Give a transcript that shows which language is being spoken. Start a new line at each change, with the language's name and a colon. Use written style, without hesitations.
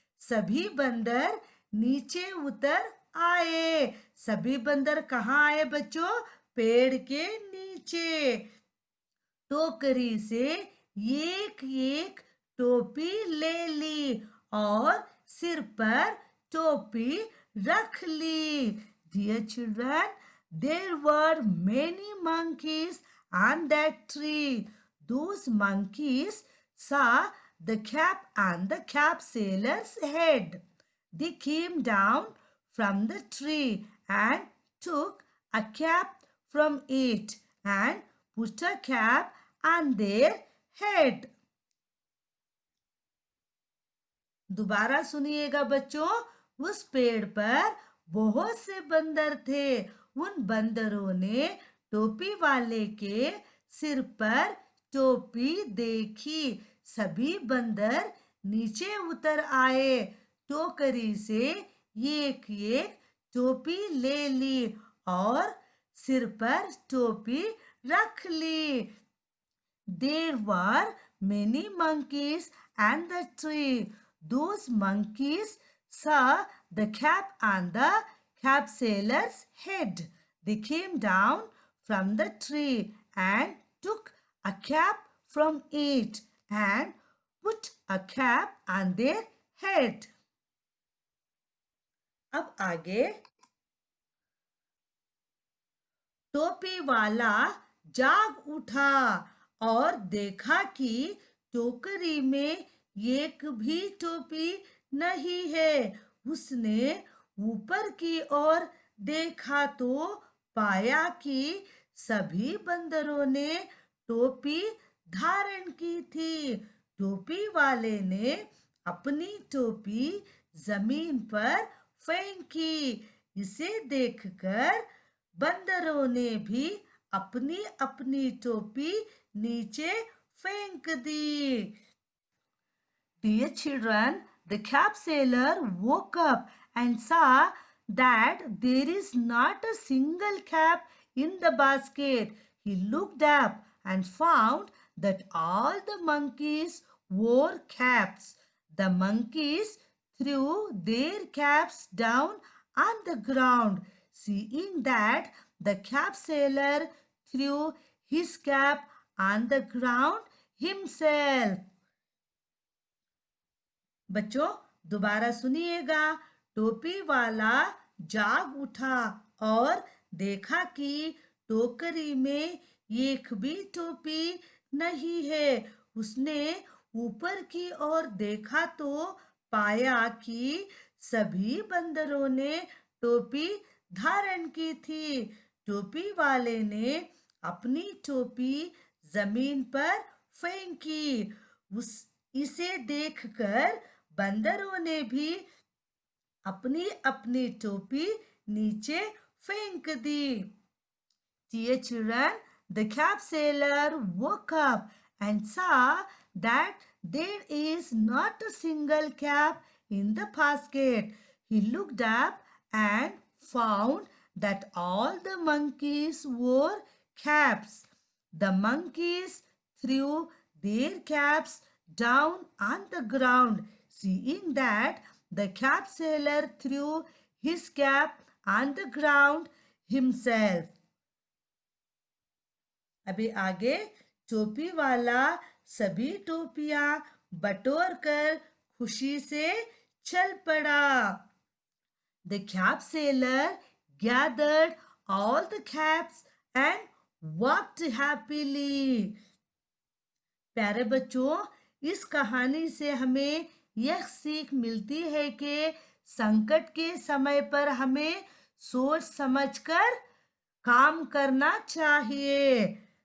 Hindi: सभी बंदर नीचे उतर आए। सभी बंदर कहाँ आए बच्चों? पेड़ के नीचे। टोकरी से एक एक टोपी ले ली और सिर पर टोपी रख ली।
English: Dear children, there were many monkeys on that tree. Those monkeys saw the cap and the cap sailor's head. They came down from the tree and took a cap from it and put a cap on their head.
Hindi: दोबारा सुनिएगा बच्चों। उस पेड़ पर बहुत से बंदर थे। उन बंदरों ने टोपी वाले के सिर पर टोपी देखी। सभी बंदर नीचे उतर आए। टोकरी से एक एक टोपी ले ली और सिर पर टोपी रख ली।
English: There were many monkeys and the tree. Those monkeys saw the cap on the cap sailor's head. They came down from the tree and took a cap from it and put a cap on their head.
Hindi: अब आगे, टोपी वाला जाग उठा और देखा कि टोकरी में एक भी टोपी नहीं है। उसने ऊपर की ओर देखा तो पाया कि सभी बंदरों ने टोपी धारण की थी। टोपी वाले ने अपनी टोपी जमीन पर फेंकी। इसे देखकर बंदरों ने भी अपनी अपनी टोपी नीचे फेंक दी।
English: Dear children, the cap sailor woke up and saw that there is not a single cap in the basket. He looked up and found that all the monkeys wore caps. The monkeys threw their caps down on the ground. Seeing that, the cap sailor threw his cap on the ground himself.
Hindi: बच्चों दोबारा सुनिएगा। टोपी वाला जाग उठा और देखा कि टोकरी में एक भी टोपी नहीं है। उसने ऊपर की ओर देखा तो पाया कि सभी बंदरों ने टोपी धारण की थी। टोपी वाले ने अपनी टोपी जमीन पर फेंकी। इसे देखकर बंदरों ने भी अपनी अपनी टोपी नीचे फेंक दी।
English: Dear children, the cap sailor woke up and saw that there is not a single cap in the basket. He looked up and found that all the monkeys wore caps. The monkeys threw their caps down on the ground. Seeing that, the cap sailor threw his cap on the ground himself.
Hindi: अभी आगे, टोपी वाला सभी टोपियां बटोर कर खुशी से चल पड़ा।
English: The cap sailor gathered all the caps and walked happily.
Hindi: प्यारे बच्चों, इस कहानी से हमें यह सीख मिलती है कि संकट के समय पर हमें सोच समझकर काम करना चाहिए।